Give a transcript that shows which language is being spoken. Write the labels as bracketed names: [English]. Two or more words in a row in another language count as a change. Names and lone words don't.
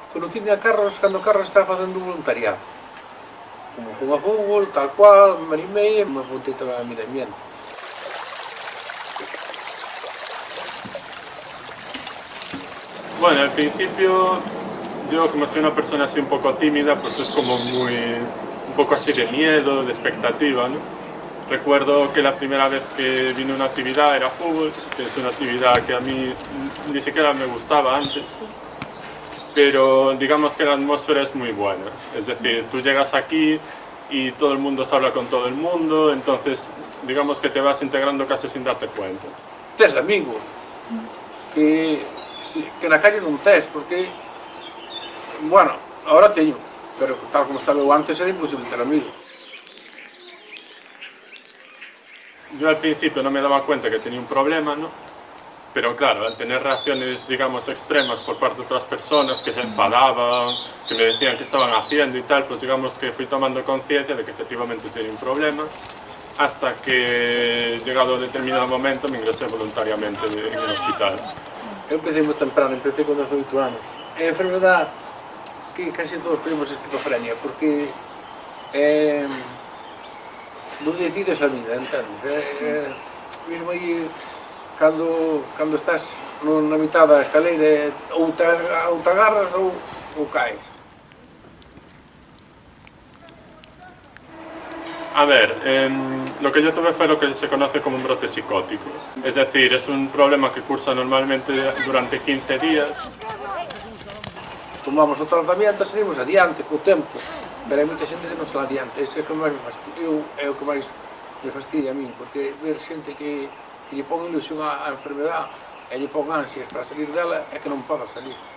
[Galician] apuntín a Carlos cando Carlos estaba facendo un voluntariado. Como fun a fútbol, tal cual, me animei e me apuntei tamén a mi de ambiente. [Spanish] Bueno, al principio yo como soy una persona así un poco tímida, pues es como un poco así de miedo, de expectativa, ¿no? Recuerdo que la primera vez que vine a una actividad era fútbol, que es una actividad que a mí ni siquiera me gustaba antes, pero digamos que la atmósfera es muy buena. Es decir, tú llegas aquí y todo el mundo se habla con todo el mundo, entonces digamos que te vas integrando casi sin darte cuenta. [Galician] Tes amigos que na calle non tes, porque, bueno, ahora teño, pero tal como estaba eu antes era imposible ter amigos. [Spanish] Yo al principio no me daba cuenta que tenía un problema, ¿no? Pero claro, al tener reacciones, digamos, extremas por parte de otras personas que se enfadaban, que me decían qué estaban haciendo y tal, pues digamos que fui tomando conciencia de que efectivamente tenía un problema, hasta que, llegado a determinado momento, me ingresé voluntariamente en el hospital. [Galician] Eu empecé moi temprano, empecé con 18 anos. É a enfermedade que casi todos temos esquizofrenia, porque non decides a vida, entendes? Mesmo aí, cando estás na mitad da escaleira, ou te agarras ou caes. [Spanish] A ver, lo que yo tuve fue lo que se conoce como un brote psicótico. Es decir, es un problema que cursa normalmente durante 15 días. [Galician] Tomamos o tratamento e salimos adiante co tempo, pero hai moita xente que non sale adiante. Ese é o que máis me fastidia, é o que máis me fastidia a min, porque ver xente que lle pon ilusión á enfermedade e lle pon ansias para salir dela é que non poda salir.